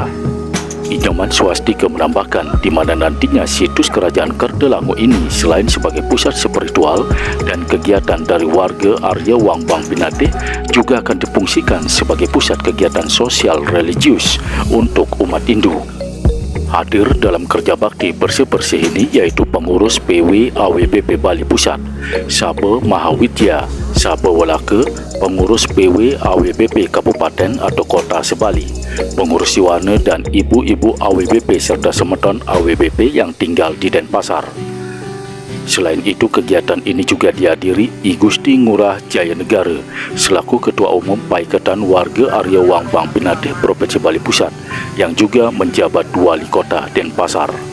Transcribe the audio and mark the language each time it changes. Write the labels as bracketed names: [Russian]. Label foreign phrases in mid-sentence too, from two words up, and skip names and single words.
[Indonesian] Inyoman Swastika menambahkan di mana nantinya situs kerajaan Kertelangu ini selain sebagai pusat spiritual dan kegiatan dari warga Arya Wangbang Pinate juga akan difungsikan sebagai pusat kegiatan sosial religius untuk umat Hindu. Hadir dalam kerja bakti bersih-bersih ini yaitu pengurus PW AWBP Bali Pusat, Sabe Mahawidya, Sabe Walaka, pengurus PW AWBP Kabupaten atau Kota Sebali, pengurus Siwana dan ibu-ibu AWBP serta semeton AWBP yang tinggal di Denpasar. Selain itu, kegiatan ini juga dihadiri I Gusti Ngurah Jayanegara selaku Ketua Umum Paiketan Warga Arya Wangbang Pinate Provinsi Bali Pusat yang juga menjabat Wali Kota Denpasar.